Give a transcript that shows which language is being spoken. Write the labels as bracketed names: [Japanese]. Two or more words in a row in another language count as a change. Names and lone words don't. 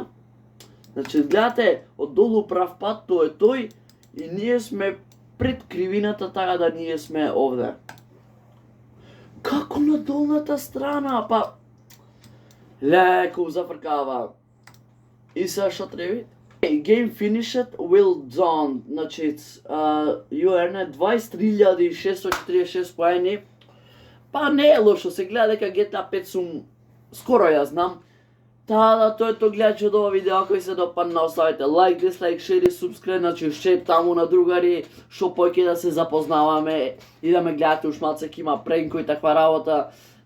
[Macedonian] Значи, гледате, од долу прав пат, тоа е тој. И ние сме пред кривината, така да ние сме овде. Како на долната страна, па... Леко зафркава. И сега што треба? [English] Game finished, well done. [Macedonian] Значи, [English] you earned [Macedonian] 23.646 поени. Па не е лошо, се гледа дека GTA 5 сум скоро ја знам. Та, тоа е тоа гледачи од ова видео, ако ви се допадна, оставете лайк, дислайк, шер и субскрайб, значи шер таму на другари, шо поќе да се запознаваме и да ме гледате уш малце, ќе има пренко и таква работа.